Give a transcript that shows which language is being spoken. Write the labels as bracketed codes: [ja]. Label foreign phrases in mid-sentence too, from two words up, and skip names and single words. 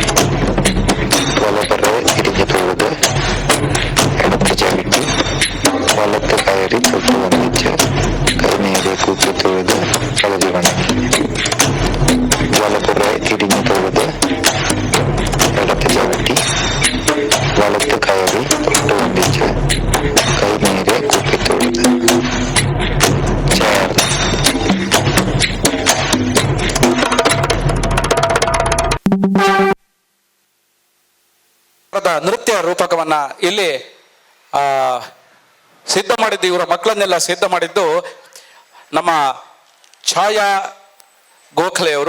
[ml] വലപറ തിരിഞ്ഞു തൊഴുത് ഇടത്ത് ചവിട്ടി വലത്ത് കയറി തൊട്ട് വന്നിച്ച് കൈനീരെ കുപ്പി തൊഴുത് കളരി വണങ്ങി വലപുറ തിരിഞ്ഞു തൊഴുത് ഇടത്ത് ചവിട്ടി വലത്ത് കയറി തൊട്ട് വന്നിച്ച് കൈനീരെ കുപ്പി തൊഴുത് ചേർന്ന് [kn] ನೃತ್ಯ ರೂಪಕವನ್ನ ಇಲ್ಲಿ ಸಿದ್ಧ ಮಾಡಿದ್ದು, ಇವರ ಮಕ್ಕಳನ್ನೆಲ್ಲ ಸಿದ್ಧ ಮಾಡಿದ್ದು ನಮ್ಮ ಛಾಯಾ ಗೋಖಲೆಯವರು.